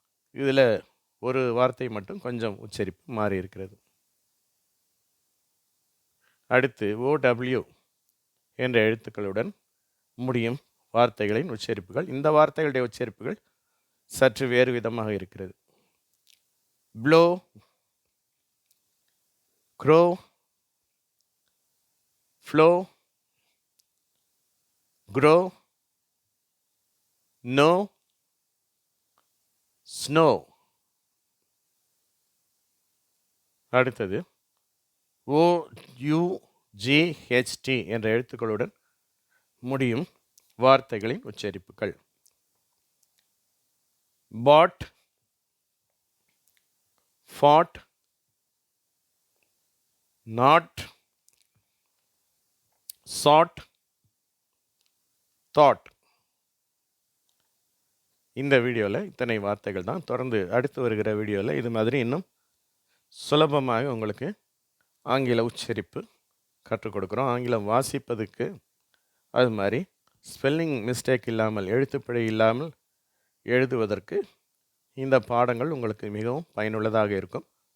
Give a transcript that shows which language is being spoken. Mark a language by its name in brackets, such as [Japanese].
[Tamil] இதில் ஒரு வார்த்தை மட்டும் கொஞ்சம் உச்சரிப்பு மாறி இருக்கிறது. அடுத்து ow என்ற எழுத்துக்களுடன் முடியும் வார்த்தைகளின் உச்சரிப்புகள். இந்த வார்த்தைகளுடைய உச்சரிப்புகள் சற்று வேறு விதமாக இருக்கிறது. [English] blow, crow, flow, grow, no, snow. [Tamil] அடுத்தது OUGHT என்ற எழுத்துக்களுடன் முடியும் வார்த்தைகளின் உச்சரிப்புகள். [English] bought, fought, not, sought, thought. [Tamil] இந்த வீடியோவில் இத்தனை வார்த்தைகள் தான். தொடர்ந்து அடுத்து வருகிற வீடியோவில் இது மாதிரி இன்னும் சுலபமாக உங்களுக்கு ஆங்கில உச்சரிப்பு கற்றுக் கொடுக்குறோம். ஆங்கிலம் வாசிப்பதுக்கு அது மாதிரி ஸ்பெல்லிங் மிஸ்டேக் இல்லாமல், எழுத்துப்பிழை இல்லாமல் எழுதுவதற்கு இந்த பாடங்கள் உங்களுக்கு மிகவும் பயனுள்ளதாக இருக்கும்.